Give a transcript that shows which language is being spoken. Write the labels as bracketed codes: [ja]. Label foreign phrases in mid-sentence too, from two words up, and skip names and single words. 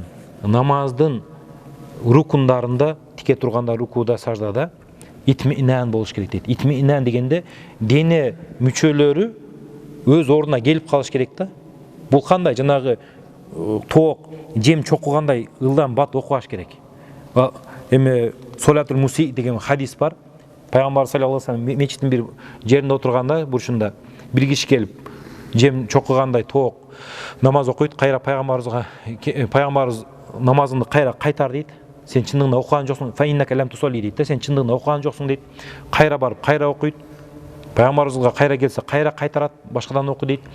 [ky] Намаздын рукундарында, тике турганда, рукуда, саждада итминан болуш керек дейт. Итминан дегенде дене мүчөлөрү өз ордуна келип калыш керек да. Бул кандай? Жанагы тоок, жем чокугандай ылдан бат окубаш керек. Эми Солатул Муси деген хадис бар. Пайгамбар [ar] صلى الله عليه وسلم [ky] мечиттин бир жеринде отурганда, бурчунда бир киши келип жем чокугандай тоок намаз окуйт, кайра пайгамбарыбыз намазыңды кайра кайтар дейт. Сен чындыгында окуган жоксуң, [ar] فإنك لم تصل [ky] дейт. Сен чындыгында окуган жоксуң дейт. Кайра барып, кайра окуйт. Пайгамбарыбызга кайра келсе, кайра кайтарат, башкадан оку дейт.